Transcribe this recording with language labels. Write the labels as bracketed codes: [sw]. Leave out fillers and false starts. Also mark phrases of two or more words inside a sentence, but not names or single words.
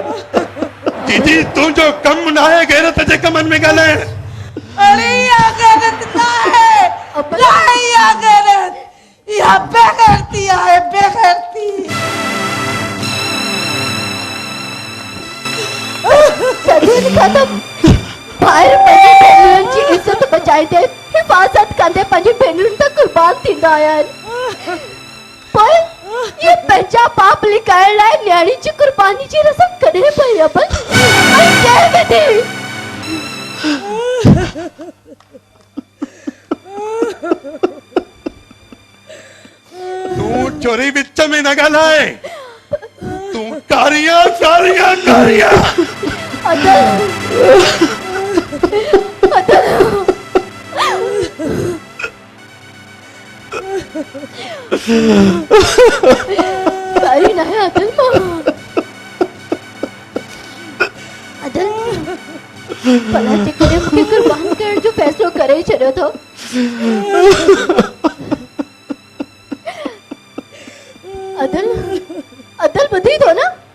[sd] जीजी तू जो कम ना है गैरत जे कमन में गालाइण अरे या गैरत ना है या गैरत या बेगैरती है बेगैरती सदीन खत्म बाहर पंहिंजी भेनरुनि जी इज्जत बचाईंदे हिफ़ाज़त कंदे पंहिंजी भेनरुनि त कुर्बान थींदा आया आहिनि पोइ ये पंहिंजा पाप लिकाइण लाइ न्याणी जी कुर्बानी जी रसम कॾहिं पई अपन ऐं कंहिं में थी तू चोरी विच में न गालाए तू कारिया कारी न है अदल मां अदल भला जे करे मूंखे कुर्बान करण जो फ़ैसिलो करे छॾियो थो अदल अदल ॿुधी थो न?